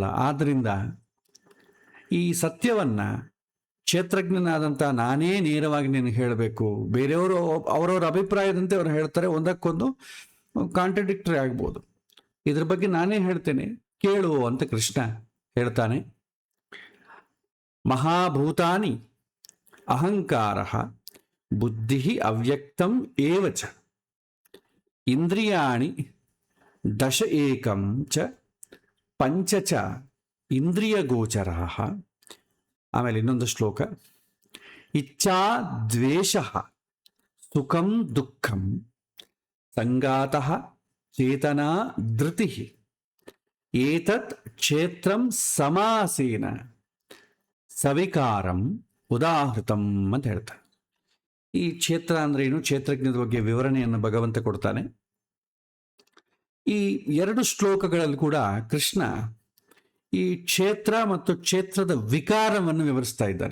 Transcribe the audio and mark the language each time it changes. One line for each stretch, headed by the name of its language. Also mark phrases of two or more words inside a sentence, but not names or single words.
Kannada: ಆದ್ದರಿಂದ ಈ ಸತ್ಯವನ್ನ ಕ್ಷೇತ್ರಜ್ಞನಾದಂಥ ನಾನೇ ನೇರವಾಗಿ ನಿನಗೆ ಹೇಳಬೇಕು, ಬೇರೆಯವರು ಅವರವರ ಅಭಿಪ್ರಾಯದಂತೆ ಅವರು ಹೇಳ್ತಾರೆ, ಒಂದಕ್ಕೊಂದು ಕಾಂಟ್ರಡಿಕ್ಟರಿ ಆಗ್ಬೋದು. ಇದ್ರ ಬಗ್ಗೆ ನಾನೇ ಹೇಳ್ತೇನೆ ಕೇಳು ಅಂತ ಕೃಷ್ಣ ಹೇಳ್ತಾನೆ.
Sanskrit: ಮಹಾಭೂತಾನಿ ಅಹಂಕಾರ ಬುದ್ಧಿ ಅವ್ಯಕ್ತಂ ಏವಚ ಇಂದ್ರಿಯಾಣಿ ದಶ ಏಕಂ ಚ ಪಂಚ ಚ ಇಂದ್ರಿಯ ಗೋಚರ.
Kannada: ಆಮೇಲೆ ಇನ್ನೊಂದು ಶ್ಲೋಕ,
Sanskrit: ಇಚ್ಛಾ ದ್ವೇಷ ಸುಖಂ ದುಃಖಂ ಸಂಗಾತಃ ಚೇತನಾ ಧೃತಿ ಏತತ್ ಕ್ಷೇತ್ರಂ ಸಮಾಸೇನ ಸವಿಕಾರಂ ಉದಾಹೃತಂ
Kannada: ಅಂತ ಹೇಳ್ತಾರೆ. ಈ ಕ್ಷೇತ್ರ ಅಂದ್ರೆ ಏನು, ಕ್ಷೇತ್ರಜ್ಞದ ಬಗ್ಗೆ ವಿವರಣೆಯನ್ನು ಭಗವಂತ ಕೊಡ್ತಾನೆ. ಈ ಎರಡು ಶ್ಲೋಕಗಳಲ್ಲಿ ಕೂಡ ಕೃಷ್ಣ ಈ ಕ್ಷೇತ್ರ ಮತ್ತು ಕ್ಷೇತ್ರದ ವಿಕಾರವನ್ನು ವಿವರಿಸ್ತಾ ಇದ್ದಾರೆ.